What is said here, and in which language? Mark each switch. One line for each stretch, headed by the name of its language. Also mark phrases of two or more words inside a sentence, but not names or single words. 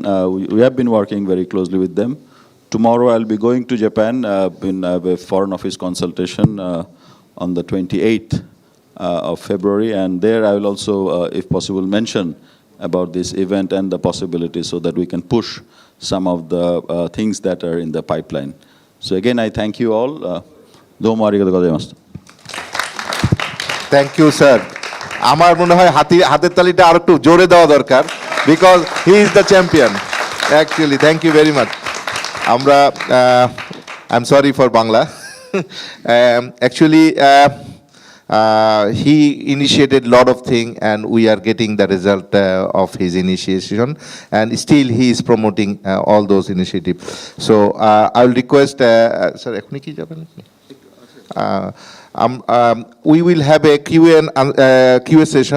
English: We have been working very closely with them. Tomorrow I'll be going to Japan in a Foreign Office consultation on the 28th of February, and there I will also, if possible, mention about this event and the possibilities, so that we can push some of the things that are in the pipeline. So again, I thank you all.
Japanese: どうもありがとうございます.
English: Thank you sir.
Bangla: আমার মনে হয় হাতের তালিটা আরো একটু জোরে দেওয়া দরকার,
English: because he is the champion actually. Thank you very much. আমরা I am sorry for Bangla. অ্যাকচুয়ালি he initiated a lot of things, and we are getting the result of his initiation, and still he is promoting all those initiatives. So I will request, sir,
Bangla: এখনই কি যাবেন?
English: We will have a Q&A session.